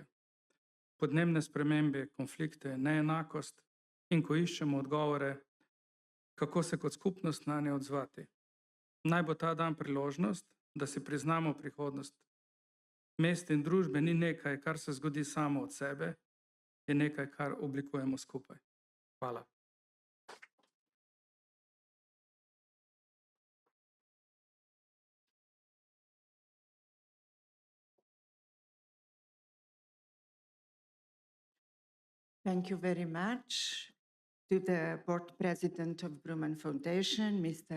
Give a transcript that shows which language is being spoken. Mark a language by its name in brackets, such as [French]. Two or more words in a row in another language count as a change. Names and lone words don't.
[Slovenian] Podnebne spremembe, konflikte, neenakost in ko iščemo odgovore, kako se kot skupnost na nje odzvati. Naj bo ta dan priložnost, da si priznamo prihodnost. Mest in družbe ni nekaj, kar se zgodi samo od sebe, je nekaj, kar oblikujemo skupaj. Hvala. [English] Thank you very much to the board president of Bruman Foundation, Mr.